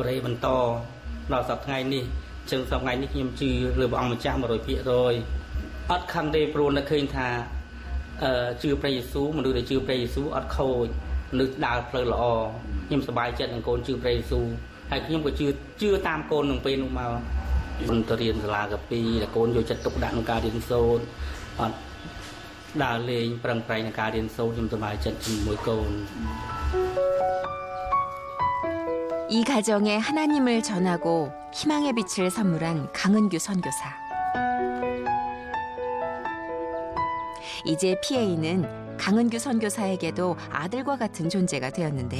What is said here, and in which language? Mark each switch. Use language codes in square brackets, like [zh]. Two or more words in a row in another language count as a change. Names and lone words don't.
[km] រ៉េបន្តដល់សប្តាហ៍ថ្ងៃនេះចឹងសប្តាហ៍ថ្ងៃនេះខ្ញុំជឿលើព្រះអង្គម្ចាស់ 100% អត់ខឹងទេព្រោះនៅឃើញថាជឿព្រះយេស៊ូវមនុស្សដែលជឿព្រះយេស៊ូវអត់ខូចមនុស្សដើរផ្លូវល្អខ្ញុំសប្បាយចិត្តនឹងកូនជឿព្រះយេស៊ូវហើយខ្ញុំក៏ជឿតាមកូននឹងពេលនោះមកខ្ញុំទៅរៀនសាលាកាពីដែលកូនយកចិត្តទុកដាក់ក្នុងការរៀនសូត្រអត់ដើរលេងប្រឹងប្រែងក្នុងការរៀនសូត្រខ្ញុំសប្បាយចិត្តជាមួយកូន [ko] 이 가정에 하나님을 전하고 희망의 빛을 선물한 강은규 선교사. 이제 PA는 강은규 선교사에게도 아들과 같은 존재가 되었는데요.